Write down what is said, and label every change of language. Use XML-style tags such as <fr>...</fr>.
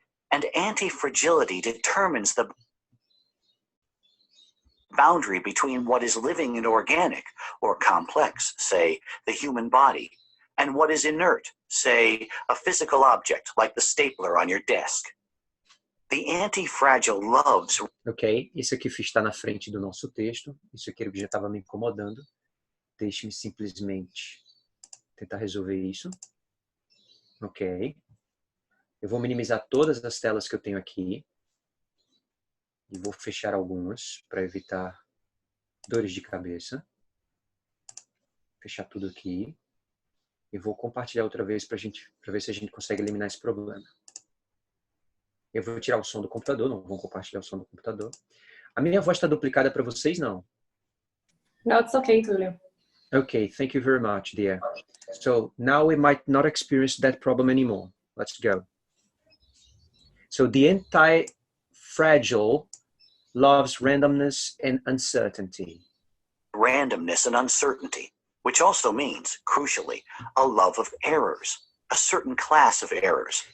<en>And anti-fragility determines the boundary between what is living and organic or complex, say, the human body, and what is inert, say, a physical object like the stapler on your desk. The anti-fragile loves...</en> <pt>Ok, isso aqui está na frente do nosso texto. Isso aqui já estava me incomodando. Deixe-me simplesmente tentar resolver isso. Ok. Eu vou minimizar todas as telas que eu tenho aqui. E vou fechar algumas para evitar dores de cabeça. Fechar tudo aqui. E vou compartilhar outra vez para ver se a gente consegue eliminar esse problema. Eu vou tirar o som do computador, não vou compartilhar o som do computador. A minha voz está duplicada para vocês, não?</pt> <en>No, it's okay, Tulio. Okay, thank you very much, dear. So now we might not experience that problem anymore. Let's go. So the anti-fragile loves randomness and uncertainty. Randomness and uncertainty, which also means, crucially, a love of errors, a certain class of errors.</en>